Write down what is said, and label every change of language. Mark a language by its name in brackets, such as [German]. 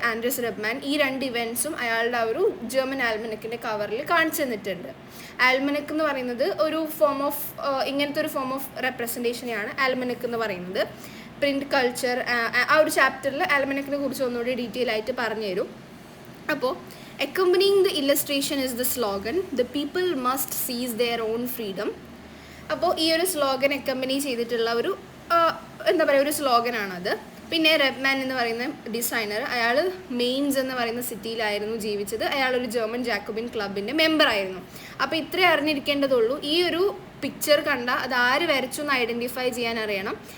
[Malayalam] Andreas റബ്മാൻ ഈ രണ്ട് ഇവൻറ്റ്സും അയാളുടെ ആ ഒരു ജർമ്മൻ ആൽമനക്കിൻ്റെ കവറിൽ കാണിച്ചു തന്നിട്ടുണ്ട്. ആൽമനക്ക് എന്ന് പറയുന്നത് ഒരു ഫോം ഓഫ് ഇങ്ങനത്തെ ഒരു ഫോം ഓഫ് റെപ്രസെൻറ്റേഷനെയാണ് ആൽമനക്ക് എന്ന് പറയുന്നത്. പ്രിൻറ്റ് കൾച്ചർ ആ ഒരു ചാപ്റ്ററിൽ ആൽമനക്കിനെ കുറിച്ച് ഒന്നുകൂടി ഡീറ്റെയിൽ ആയിട്ട് പറഞ്ഞു തരും. [English] അപ്പോൾ accompanying the illustration is the slogan, the people must seize their own freedom. [Malayalam] അപ്പോൾ ഈ ഒരു സ്ലോഗൻ അക്കമ്പനി ചെയ്തിട്ടുള്ള ഒരു എന്താ പറയുക ഒരു സ്ലോഗനാണത്. പിന്നെ റബ്മാൻ എന്ന് പറയുന്ന ഡിസൈനർ അയാൾ മെയിൻസ് എന്ന് പറയുന്ന സിറ്റിയിലായിരുന്നു ജീവിച്ചത്. അയാളൊരു ജർമ്മൻ ജാക്കോബിൻ ക്ലബിൻ്റെ മെമ്പറായിരുന്നു. അപ്പോൾ ഇത്രേ അറിഞ്ഞിരിക്കേണ്ടതുള്ളൂ. ഈ ഒരു പിക്ചർ കണ്ട അത് ആര് വരച്ചു എന്ന് ഐഡൻറ്റിഫൈ ചെയ്യാൻ അറിയണം.